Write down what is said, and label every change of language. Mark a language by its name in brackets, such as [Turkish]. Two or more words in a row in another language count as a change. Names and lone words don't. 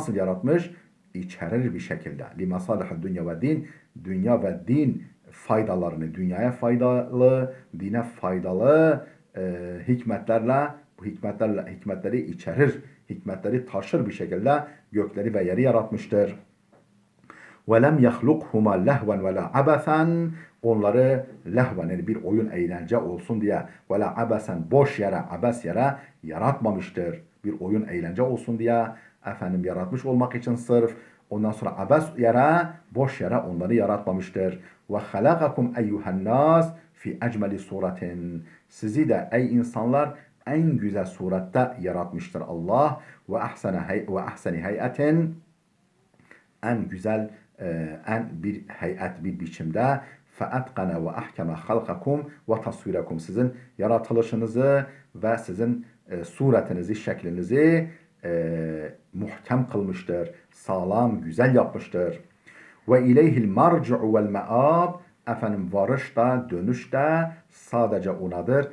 [Turkish] Nasıl yaratmış? içerir bir şekilde. Limasalih dünya ve din, dünya ve din faydalarını, dünyaya faydalı, dine faydalı hikmetlerle, bu hikmetleri içerir, hikmetleri taşır bir şekilde gökleri ve yeri yaratmıştır. [Arabic] وَلَمْ يَخْلُقْهُمَا لَهْوًا وَلَا عَبَثًا. [Turkish] Onları lehven, yani bir oyun eğlence olsun diye, [Arabic] وَلَا عَبَثًا, [Turkish] boş yere, abes yere yaratmamıştır. Bir oyun eğlence olsun diye efendim yaratmış olmak için sırf, ondan sonra abes yere, boş yere onları yaratmamıştır. [Arabic] وَخَلَقَكُمْ اَيُّهَا النَّاسِ في أجمل صورة. [Turkish] Sizi de ey insanlar en güzel surette yaratmıştır Allah. [Arabic] وأحسن هيئة, [Turkish] en güzel en bir heyet, bir biçimde. [Arabic] فَاَتْقَنَ وَاَحْكَمَ خَلْقَكُمْ وَتَصْوِيرَكُمْ, [Turkish] sizin yaratılışınızı ve sizin suretinizi, şeklinizi muhkem kılmıştır. Sağlam, güzel yapmıştır. [Arabic] وإليه المرجع والمآب. [Turkish] Efendim varış da, dönüş de sadece onadır.